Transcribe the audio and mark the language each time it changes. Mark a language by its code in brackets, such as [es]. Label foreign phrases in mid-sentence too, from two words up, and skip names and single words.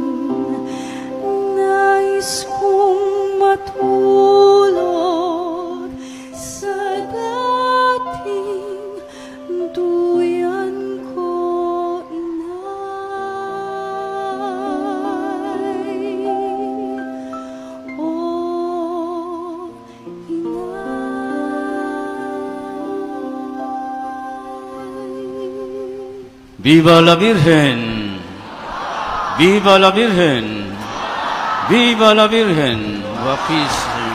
[tl] Nais kong matulog sa dating duyan ko, inay. Oh, inay. [es] Viva la Virgen! Viva la Virgen! Viva la Virgen! Guapísima.